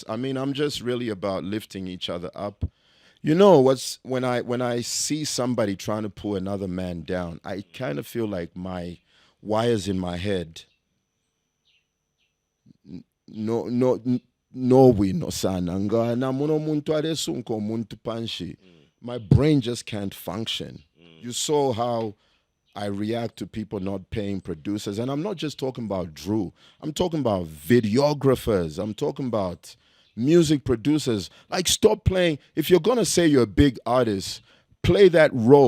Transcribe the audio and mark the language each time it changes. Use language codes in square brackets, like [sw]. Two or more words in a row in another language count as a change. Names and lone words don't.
[en] I mean, I'm just really about lifting each other up. You know what's when I see somebody trying to pull another man down, I kind of feel like my wires in my head [bem] no we no sana na muno muntu adesunko muntu panshi. [en] My brain just can't function. You saw how I react to people not paying producers, and I'm not just talking about Drew. I'm talking about videographers. I'm talking about music producers. Like, stop playing. If you're gonna say you're a big artist, play that role.